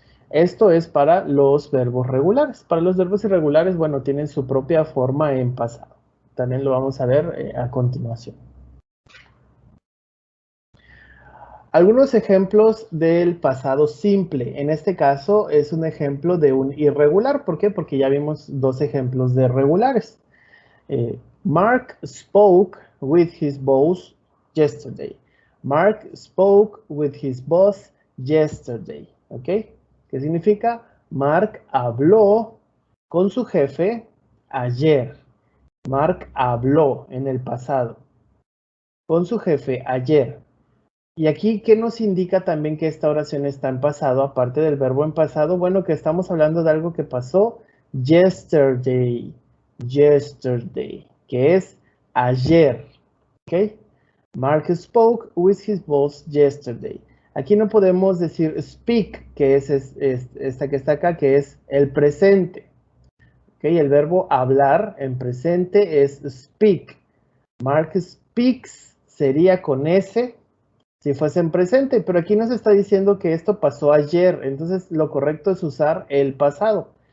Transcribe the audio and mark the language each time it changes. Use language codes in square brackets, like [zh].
[es] Esto es para los verbos regulares. Para los verbos irregulares, bueno, tienen su propia forma en pasado. También lo vamos a ver a continuación. Algunos ejemplos del pasado simple. En este caso es un ejemplo de un irregular. ¿Por qué? Porque ya vimos dos ejemplos de regulares. [en] Mark spoke with his boss yesterday. Mark spoke with his boss yesterday. [es] ¿Ok? ¿Qué significa? Mark habló con su jefe ayer. Mark habló en el pasado con su jefe ayer. Y aquí, ¿qué nos indica también que esta oración está en pasado, aparte del verbo en pasado? Bueno, que estamos hablando de algo que pasó yesterday, yesterday, que es ayer, ¿ok? [en] Mark spoke with his boss yesterday. [es] Aquí no podemos decir speak, que es esta que está acá, que es el presente, ¿ok? El verbo hablar en presente es speak. Mark speaks sería con S, si fuese en presente, pero aquí nos está diciendo que esto pasó ayer, entonces lo correcto es usar el pasado.